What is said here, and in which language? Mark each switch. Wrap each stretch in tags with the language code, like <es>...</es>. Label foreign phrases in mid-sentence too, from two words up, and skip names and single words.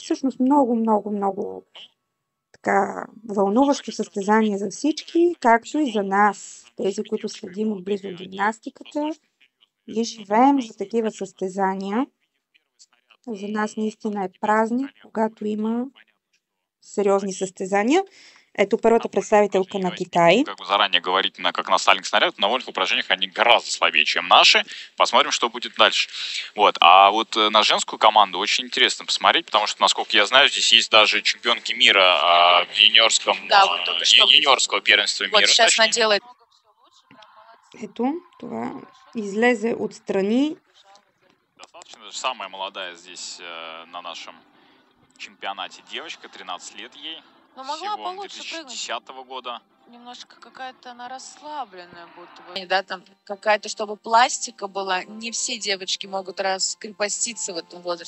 <bg>Всъщност много така вълнуващо състезание за всички, както и за нас, тези, които следим отблизо гимнастиката и живеем за такива състезания. За нас наистина е празник, когато има сериозни състезания. Ето първата представителка на Китай.</bg> <ru>Как бы заранее говорить, как на Сталинг снаряд, на вольных упражнениях они гораздо слабее, чем наши. Посмотрим, что будет дальше. Вот. А вот на женскую команду очень интересно посмотреть, потому что, насколько я знаю, здесь есть даже чемпионки мира в юниорском, юниорского первенства мира. Вот сейчас она делает.</ru> <bg>Ето, това излезе отстрани.</bg> <ru>Достаточно, даже самая молодая здесь на нашем чемпионате девочка, 13 лет ей. Но могла всего получше 2010 года. Немножко какая-то она расслабленная будто бы. Да, там какая-то, чтобы пластика была. Не все девочки могут раскрепоститься в этом возрасте.</ru>